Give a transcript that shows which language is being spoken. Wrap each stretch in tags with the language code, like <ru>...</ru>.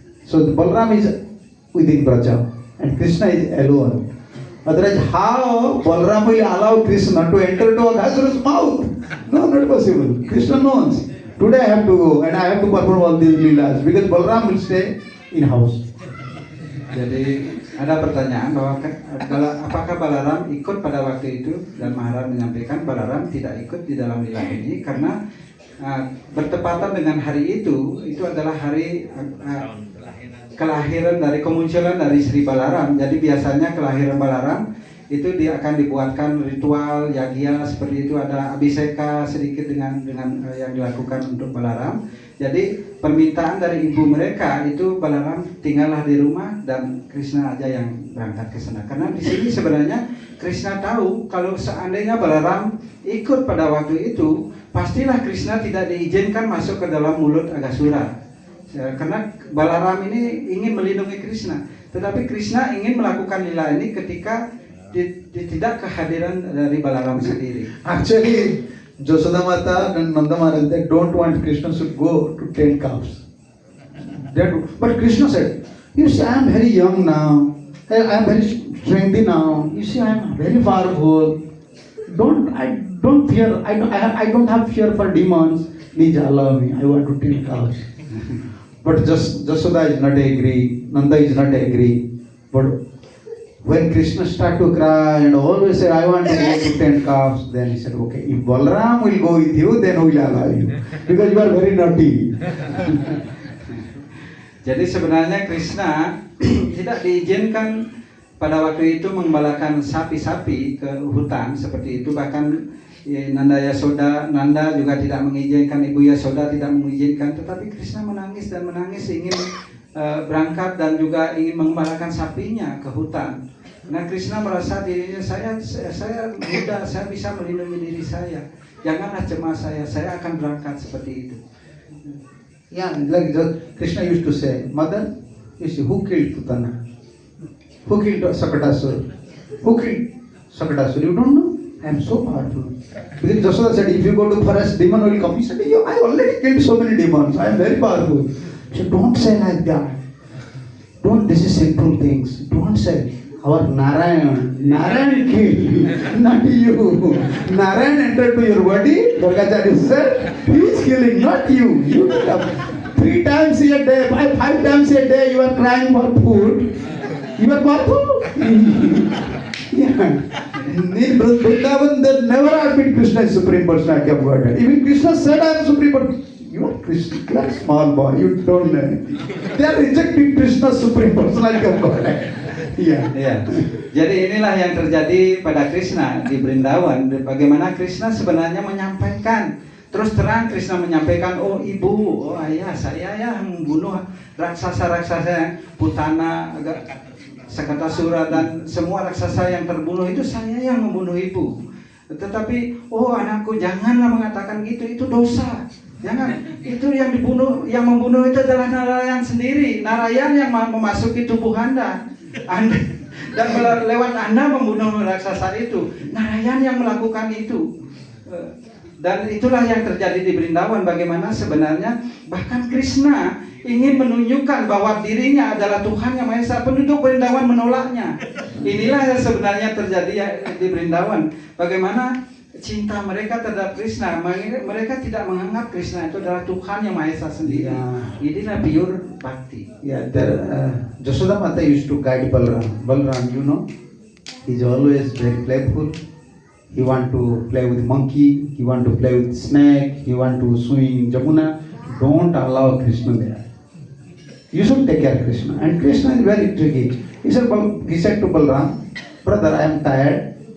<en>So the Balaram is within Braja and Krishna is alone. Otherwise, how Balaram will allow Krishna to enter to Agasur's mouth? No, not possible. Krishna knows. Today I have to go and I have to perform all these leelas because Balaram will stay in house.</en> <id>Jadi ada pertanyaan bahwa apakah Balaram ikut pada waktu itu, dan Maharaj menyampaikan Balaram tidak ikut di dalam lila ini karena bertepatan dengan hari itu adalah hari kelahiran dari kemunculan dari Sri Balaram. Jadi biasanya kelahiran Balaram itu dia akan dibuatkan ritual yagya seperti itu, ada abhiseka sedikit dengan yang dilakukan untuk Balaram. Jadi permintaan dari ibu mereka itu Balaram tinggallah di rumah dan Krishna aja yang berangkat ke sana. Karena di sini sebenarnya Krishna tahu kalau seandainya Balaram ikut pada waktu itu, pastilah Krishna tidak diizinkan masuk ke dalam mulut Agasura. Karena Balaram ini ingin melindungi Krishna, tetapi Krishna ingin melakukan lila ini ketika tidak kehadiran dari Balaram sendiri.</id> <en>Actually, Yashoda Mata and Nanda Maharaj, they don't want Krishna should go to tend cows. But Krishna said, you see, I am very young now. I am very strengthy now. You see, I am very powerful. I don't fear. I don't have fear for demons. Please allow me. I want to tend cows. But Yashoda is not agree. Nanda is not agree. But when Krishna started to cry and always said, I want to go to 10 calves, then he said, okay, if Balaram will go with you, then we will allow you. Because you are very naughty. Jadi sebenarnya Krishna tidak diizinkan pada waktu itu mengembalakan sapi-sapi ke hutan seperti itu. Bahkan Nanda juga tidak mengizinkan, Ibu Yashoda tidak mengizinkan. Tetapi Krishna menangis dan menangis ingin berangkat dan juga ingin mengembalakan sapinya ke hutan. Nah, Krishna merasa dirinya saya muda, saya bisa melindungi diri saya. Janganlah cemas saya akan berangkat seperti itu. Yeah, like Krishna used to say, Mother, you see, who killed Putana? Who killed Sakadasur? Who killed Sakadasur? You don't know? I am so powerful. Because Yashoda said, if you go to forest, demon will come. He said, I already killed so many demons. I am very powerful. So don't say like that. This is simple things. Don't say. Our Narayan killed, not you. Narayan entered to your body. Durgacharya said, he is killing, not you. You 3 times a day, 5 times a day, you are crying for food. You are powerful. Yeah. In Vrindavan, they never admit Krishna is Supreme Personality of Godhead. Even Krishna said, I am Supreme Personality. You are Krishna, you are small boy, you don't know anything. They are rejecting Krishna Supreme Personality of Godhead.</en> <id>Ya. Jadi inilah yang terjadi pada Krishna di Vrindavan. Bagaimana Krishna sebenarnya menyampaikan, terus terang Krishna menyampaikan, oh ibu, oh ayah, saya yang membunuh raksasa-raksasa Putana, Sakatasura dan semua raksasa yang terbunuh itu saya yang membunuh ibu. Tetapi, oh anakku, janganlah mengatakan gitu, itu dosa. Jangan, itu yang membunuh itu adalah Narayan sendiri. Narayan yang memasuki tubuh Anda dan lewat Anda membunuh raksasa itu. Narayan yang melakukan itu. Dan itulah yang terjadi di Vrindavan. Bagaimana sebenarnya bahkan Krishna ingin menunjukkan bahwa dirinya adalah Tuhan yang Maha Esa. Penduduk Vrindavan menolaknya. Inilah yang sebenarnya terjadi di Vrindavan. Bagaimana cinta mereka terhadap Krishna, mereka tidak menganggap Krishna itu adalah Tuhan yang Maha Esa sendiri. Inilah pure bhakti.</id> <en>Yeah, Yashoda Mata used to guide Balaram. Balaram, you know, he's always very playful. He want to play with monkey. He want to play with snake. He want to swim in Jamuna. Don't allow Krishna there. You should take care of Krishna. And Krishna is very tricky. He said to Balaram, brother, I am tired.</en>